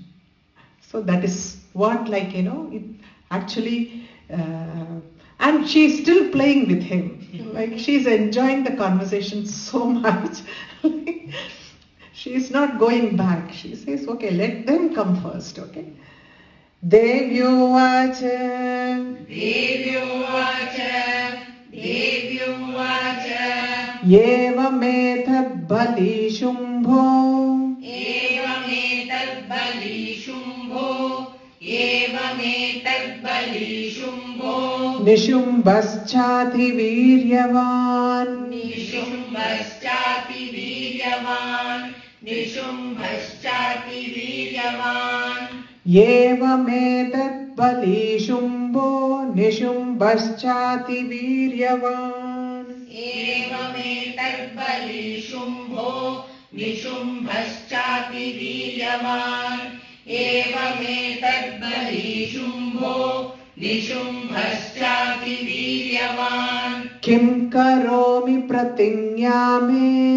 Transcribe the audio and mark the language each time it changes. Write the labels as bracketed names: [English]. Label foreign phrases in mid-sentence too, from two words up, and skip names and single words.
[English] So that is what, it actually And she's still playing with him. Like she's enjoying the conversation so much. She's not going back. She says, okay, let them come first, okay? [Sanskrit] देव्युवाच एवमेतद् बली शुम्भो निशुम्भश्चातिवीर्यवान् एवमेतद् बली शुम्भो निशुम्भश्चातिवीर्यवान् किं करोमि प्रतिज्ञामे